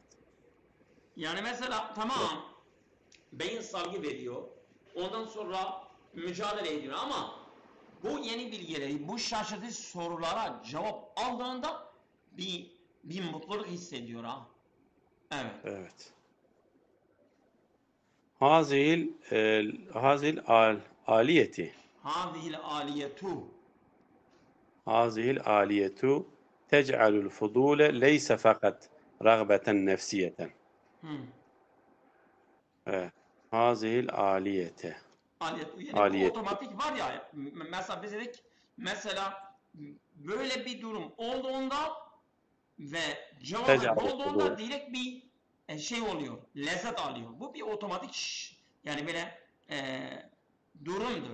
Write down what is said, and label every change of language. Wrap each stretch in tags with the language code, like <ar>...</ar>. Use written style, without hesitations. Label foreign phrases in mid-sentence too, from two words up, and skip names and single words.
<tr>Yani mesela tamam beyin salgı veriyor. Ondan sonra mücadele ediyor ama bu yeni bilgileri, bu şaşırtıcı sorulara cevap aldığında bir mutluluk hissediyor ha. Evet. Evet.</tr> <ar>هذه الآلية هذه الآلية هذه الآلية تجعل الفضول ليس فقط رغبة نفسية. hmm. Evet. هذه الآلية</ar> <tr>Aliyet. Yani bu</tr> <ar>آلية</ar> <tr>otomatik var ya, mesela biz dedik, mesela böyle bir durum olduğunda ve cevabı</tr> <ar>تجعل</ar> <tr>bulduğunda</tr> <ar>الفضول.</ar> <tr>direkt bir şey oluyor, lezzet alıyor. Bu bir otomatik yani böyle durumdur,</tr>